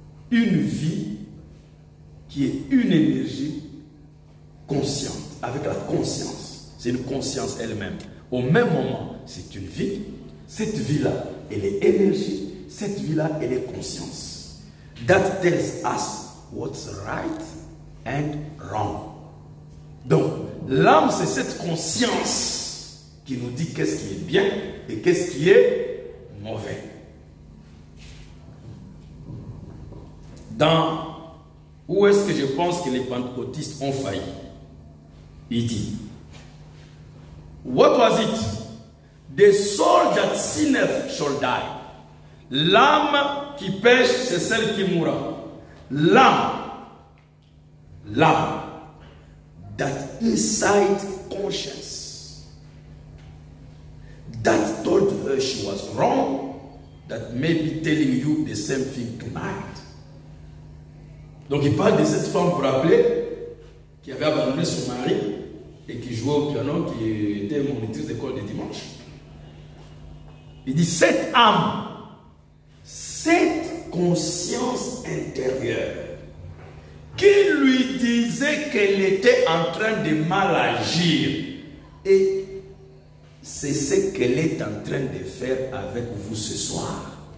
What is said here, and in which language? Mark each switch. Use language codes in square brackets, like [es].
[fr] Une vie qui est une énergie consciente, avec la conscience. C'est une conscience elle-même. Au même moment, c'est une vie. Cette vie-là, elle est énergie. Cette vie-là, elle est conscience. [en] That tells us what's right and wrong. [fr] Donc, l'âme, c'est cette conscience qui nous dit qu'est-ce qui est bien et qu'est-ce qui est mauvais. Où est-ce que je pense que les pentecôtistes ont failli? Il dit, [en] what was it? The soul that sinneth shall die. [fr] L'âme qui pêche, c'est celle qui mourra. [en] L'âme, that inside conscience, that told her she was wrong, that may be telling you the same thing tonight. [fr] Donc il parle de cette femme, vous vous rappelez, qui avait abandonné son mari et qui jouait au piano, qui était monitrice d'école de dimanche. Il dit, cette âme, cette conscience intérieure, qui lui disait qu'elle était en train de mal agir, et c'est ce qu'elle est en train de faire avec vous ce soir.